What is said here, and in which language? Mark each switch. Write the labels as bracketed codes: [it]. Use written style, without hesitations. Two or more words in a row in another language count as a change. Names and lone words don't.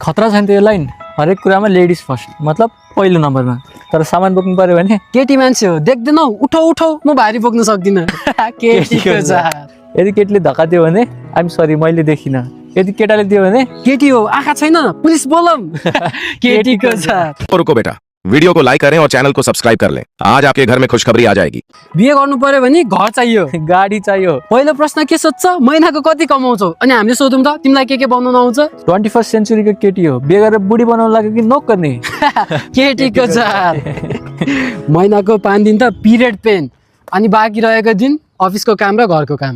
[ne] खतरा छ नि त्यो लाइन हरेक कुरामा [en] ladies first [ne] मतलब पहिलो नम्बरमा तर सामान बोक्नु पर्यो भने केटी मान्छे हो देख्दैनौ उठौ उठौ म भारी बोक्न सक्दिन केटीको जात यदि केटीले धक्का दियो भने [en] I'm sorry [ne] मैले देखिनँ यदि केटाले दियो भने केटी हो आँखा छैन पुलिस बोलम केटीको जात [hi] रुको बेटा वीडियो को लाइक करें और चैनल को सब्सक्राइब कर लें आज आपके घर में खुशखबरी आ जाएगी [ne] बिहे गर्नु पर्यो भने घर चाहियो गाडी चाहियो पहिलो प्रश्न के सोध्छ महिनाको कति कमाउँछौ अनि हामीले सोधौँ त तिमीलाई के बनाउन आउँछ 21st सेन्चुरीको केटी हो बिहे गरेर बुढी बनाउन लाग्यो कि नोकर्ने केटीको जात महिनाको 5 दिन त [en] period pain [ne] अनि बाँकी रहेको दिन अफिसको काम र घरको काम